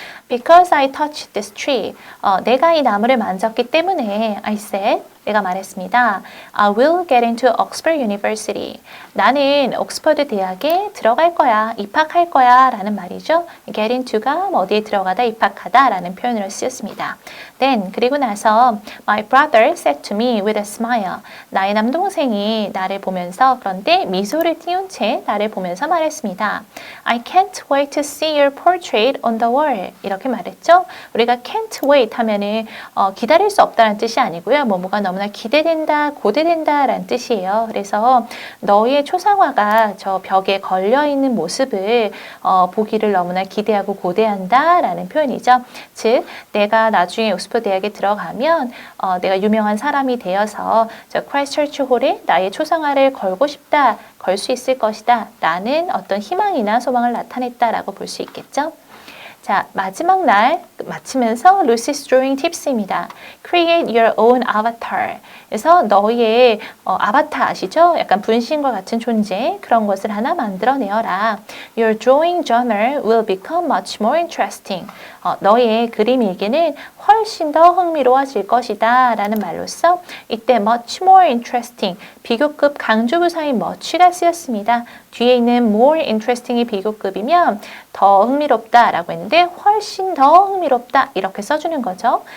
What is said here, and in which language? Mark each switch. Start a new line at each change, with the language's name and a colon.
English: Because I touched this tree.
Korean: 내가 이 나무를 만졌기 때문에
English: I said
Korean: 내가 말했습니다.
English: I will get into Oxford University.
Korean: 나는 옥스퍼드 대학에 들어갈 거야, 입학할 거야 라는 말이죠. get into가 어디에 들어가다, 입학하다 라는 표현으로 쓰였습니다.
English: Then,
Korean: 그리고 나서
English: my brother said to me with a smile.
Korean: 나의 남동생이 나를 보면서 그런데 미소를 띄운 채 나를 보면서 말했습니다.
English: I can't wait to see your portrait on the wall.
Korean: 이렇게 말했죠. 우리가
English: can't wait
Korean: 하면은 기다릴 수 없다는 뜻이 아니고요. 뭐뭐가 너무나 기대된다, 고대된다 라는 뜻이에요. 그래서 너의 초상화가 저 벽에 걸려있는 모습을 보기를 너무나 기대하고 고대한다 라는 표현이죠. 즉 내가 나중에 옥스퍼드 대학에 들어가면 내가 유명한 사람이 되어서 저 크라이스처치 홀에 나의 초상화를 걸고 싶다, 걸 수 있을 것이다 라는 어떤 희망이나 소망을 나타냈다라고 볼 수 있겠죠. 자, 마지막 날 마치면서 Lucy's Drawing Tips입니다.
English: Create your own avatar.
Korean: 그래서 너의 아바타 아시죠? 약간 분신과 같은 존재 그런 것을 하나 만들어내어라.
English: Your drawing journal will become much more interesting.
Korean: 너의 그림 일기는 훨씬 더 흥미로워질 것이다 라는 말로써 이때
English: much more interesting,
Korean: 비교급 강조부사인 much가 쓰였습니다. 뒤에 있는 more interesting이 비교급이면 더 흥미롭다 라고 했는데 훨씬 더 흥미롭다 이렇게 써주는 거죠.